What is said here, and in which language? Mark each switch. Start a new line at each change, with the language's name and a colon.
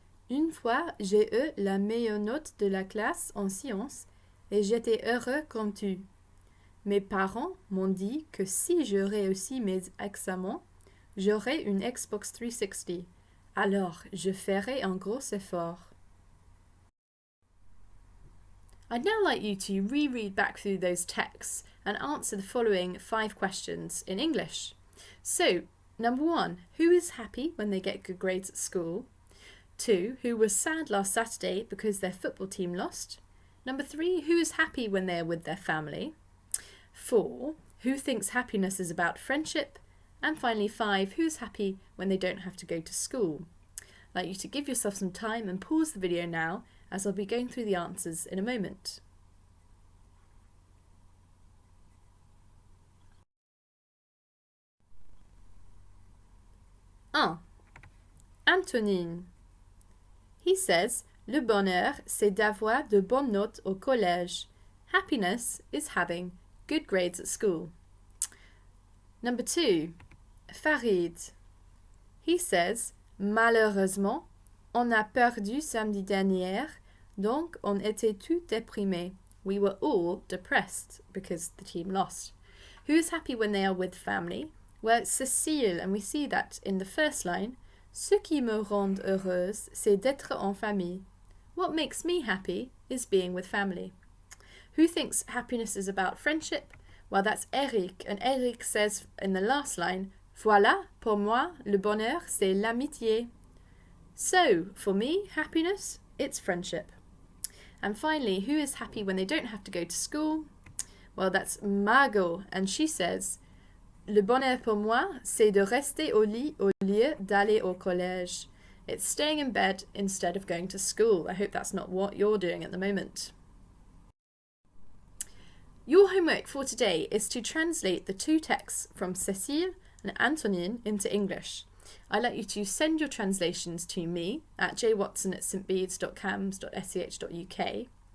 French: Une fois, j'ai eu la meilleure note de la classe en sciences et j'étais heureux comme tu. Mes parents m'ont dit que si je réussis mes examens, j'aurai une Xbox 360. Alors, je ferai un gros effort.
English: I'd now like you to reread back through those texts and answer the following 5 questions in English. So, number 1, who is happy when they get good grades at school? 2, who was sad last Saturday because their football team lost? Number 3, who is happy when they are with their family? 4, who thinks happiness is about friendship? And finally 5, who is happy when they don't have to go to school? I'd like you to give yourself some time and pause the video now, as I'll be going through the answers in a moment.
French: Un. Antonine.
English: He says,
French: le bonheur, c'est d'avoir de bonnes notes au collège.
English: Happiness is having good grades at school. Number 2. Farid. He says,
French: malheureusement, on a perdu samedi dernier, donc on était tous déprimés.
English: We were all depressed because the team lost. Who is happy when they are with family? Well, it's Cécile, and we see that in the first line.
French: Ce qui me rend heureuse, c'est d'être en famille.
English: What makes me happy is being with family. Who thinks happiness is about friendship? Well, that's Eric, and Eric says in the last line,
French: voilà, pour moi, le bonheur, c'est l'amitié.
English: So, for me, happiness, it's friendship. And finally, who is happy when they don't have to go to school? Well, that's Margot, and she says,
French: le bonheur pour moi, c'est de rester au lit au lieu d'aller au collège.
English: It's staying in bed instead of going to school. I hope that's not what you're doing at the moment. Your homework for today is to translate the 2 texts from Cécile and Antonine into English. I'd like you to send your translations to me at jwatson@stbedes.cams.sch.uk.